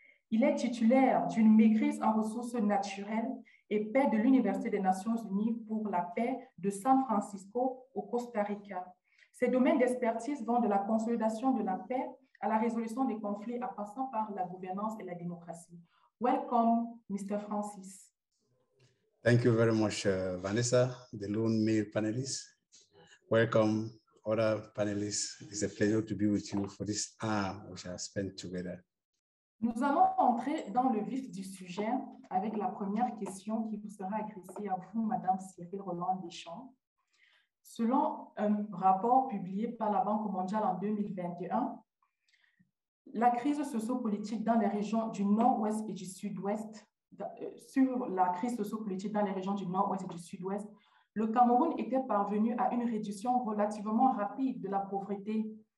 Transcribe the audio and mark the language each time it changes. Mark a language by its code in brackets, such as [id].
[fr] Il est titulaire d'une maîtrise en ressources naturelles et paix de l'Université des Nations Unies pour la paix de San Francisco au Costa Rica. Ses domaines d'expertise vont de la consolidation de la paix à la résolution des conflits en passant par la gouvernance et la démocratie. [en] Welcome, Mr. Francis. Thank you very much, Vanessa, the lone male panelist. Welcome, other panelists. It's a pleasure to be with you for this hour we shall spend together. [fr] Nous allons entrer dans le vif du sujet avec la première question qui vous sera adressée à vous, Madame Cyril Roland Deschamps. Selon un rapport publié par la Banque mondiale en 2021, la crise sociopolitique dans les régions du Nord-Ouest et du Sud-Ouest, sur la crise sociopolitique dans les régions du Nord-Ouest et du Sud-Ouest, le Cameroun était parvenu à une réduction relativement rapide de la pauvreté.